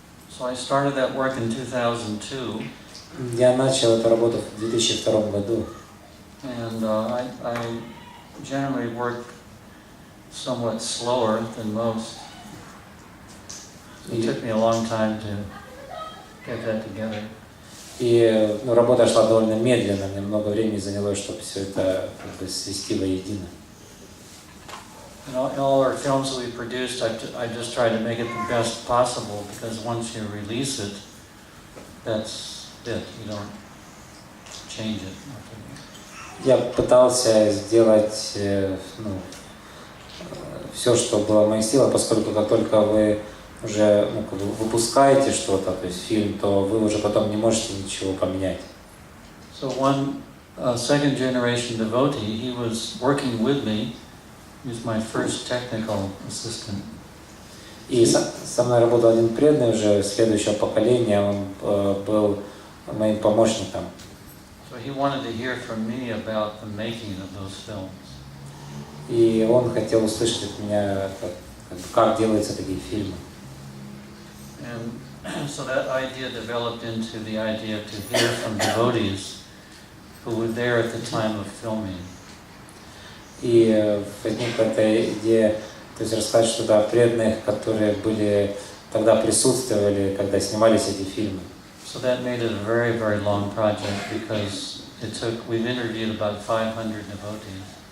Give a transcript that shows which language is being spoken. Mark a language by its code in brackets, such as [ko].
[en] So I started that work in 2002. [ru] Я начал эту работу в 2002 году. [en] And I generally work somewhat slower than most. It took me a long time to get that together. [ru] И работа шла довольно медленно, мне много времени заняло, чтобы все это как бы свести воедино. [en] In all our films that we produced, I just try to make it the best possible, because once you release it, that's it. You don't change it. [ru] Я пытался сделать все, что было в моих силах, поскольку как только вы уже как бы выпускаете что-то, то есть фильм, то вы уже потом не можете ничего поменять. [en] So one second generation devotee, he was working with me. He was my first technical assistant. [ru] И со мной работал один преданный уже следующего поколения, он был моим помощником. [en] So he wanted to hear from me about the making of those films. [ru] И он хотел услышать от меня, как делаются такие фильмы. [en] And so that idea developed into the idea to hear from devotees who were there at the time of filming. [ru] И возникла эта идея, то есть рассказать что-то о преданных, которые были тогда присутствовали, когда снимались эти фильмы. [en] So that made it a very, very long project, because we've interviewed about 500 devotees.